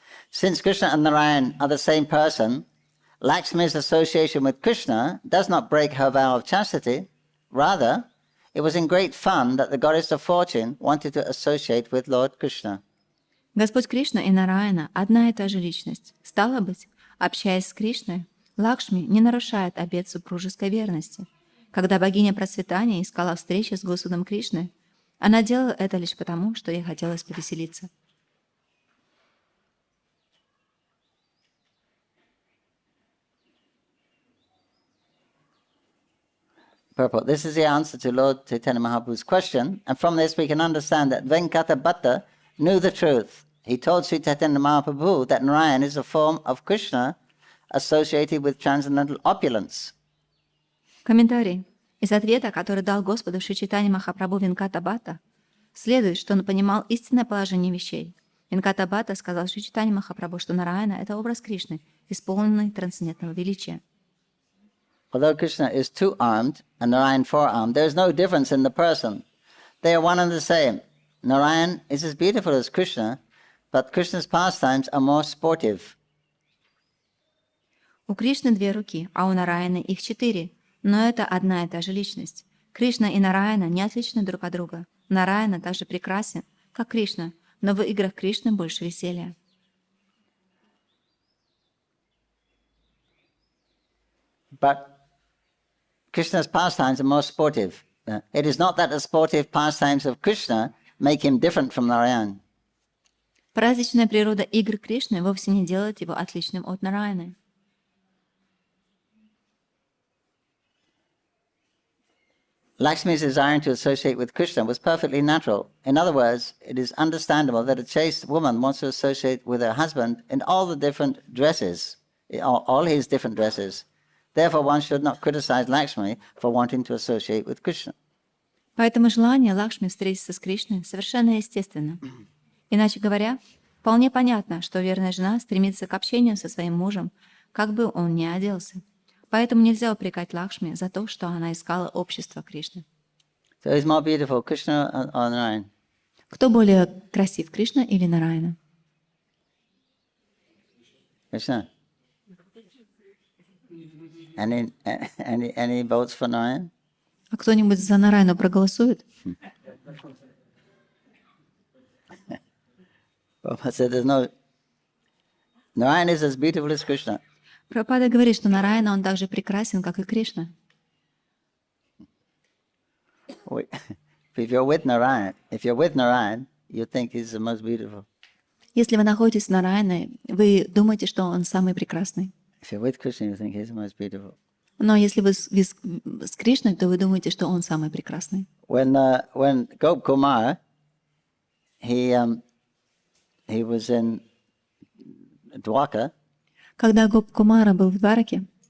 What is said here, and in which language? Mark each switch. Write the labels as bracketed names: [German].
[English] Since Krishna and Narayan are the same person, Lakshmi's association with Krishna does not break her vow of chastity. Rather, it was in great fun that the goddess of fortune wanted to associate with Lord Krishna. [Russian] Господь Кришна и Нараяна — одна и та же личность. Стало быть, общаясь с Кришной, Лакшми не нарушает обет супружеской верности. Когда богиня процветания искала встречи с Господом Кришной, она делала это лишь потому, что ей хотелось повеселиться. [English] Purport. This is the answer to Lord Chaitanya Mahaprabhu's question, and from this we can understand that Venkatabhatta knew the truth. He told Shri Chaitanya Mahaprabhu that Narayan is a form of Krishna associated with transcendental opulence. [Russian] Комментарий. Из ответа, который дал Господу Шри Чайтанья Махапрабху Венкатабхата, следует, что он понимал истинное положение вещей. Венкатабхата сказал Шри Чайтанья Махапрабху, что Нараяна — это образ Кришны, исполненный трансцендентного величия. [English] Although Krishna is two-armed and Narayan four-armed, there is no difference in the person. They are one and the same. Narayan is as beautiful as Krishna, but Krishna's pastimes are more sportive. [Russian] У Кришны две руки, а у Нараяны их 4. Но это одна и та же личность. Кришна и Нараяна не отличны друг от друга. Нараяна также прекрасен, как Кришна, но в играх Кришны больше веселья. [English] But Krishna's pastimes are more sportive. It is not that the sportive pastimes of Krishna make him different from Narayan. [Russian] Праздничная природа игр Кришны вовсе не делает его отличным от Нараяны. [English] Lakshmi's desiring to associate with Krishna was perfectly natural. In other words, it is understandable that a chaste woman wants to associate with her husband in all the different dresses, all his different dresses. Therefore, one should not criticize Lakshmi for wanting to associate with Krishna. [Russian] Поэтому желание Лакшми встретиться с Кришной совершенно естественно. Иначе говоря, вполне понятно, что верная жена стремится к общению со своим мужем как бы он ни оделся. Поэтому нельзя упрекать Лакшми за то, что она искала общество Кришны. [English] So who's more beautiful, Krishna or Narayan? [Russian] Кто более красив, Кришна или Нараяна? [English] Krishna. Any votes for Narayan? [Russian] А кто-нибудь за Нараяну проголосует? [English] Prabhupada said there's no... Narayan is as beautiful as Krishna. [Russian] Прабхупада говорит, что Нараяна, он так же прекрасен, как и Кришна. [English] If you're with Narayan, you think he's the most beautiful. [Russian] Если вы находитесь с Нараяной, вы думаете, что он самый прекрасный. [English] If you're with Krishna, you think he's the most beautiful. [Russian] Но если вы с Кришной, то вы думаете, что он самый прекрасный. [English] When Gop Kumar, he was in Dwarka. [Russian] Когда Гоп Кумара был в Двараке,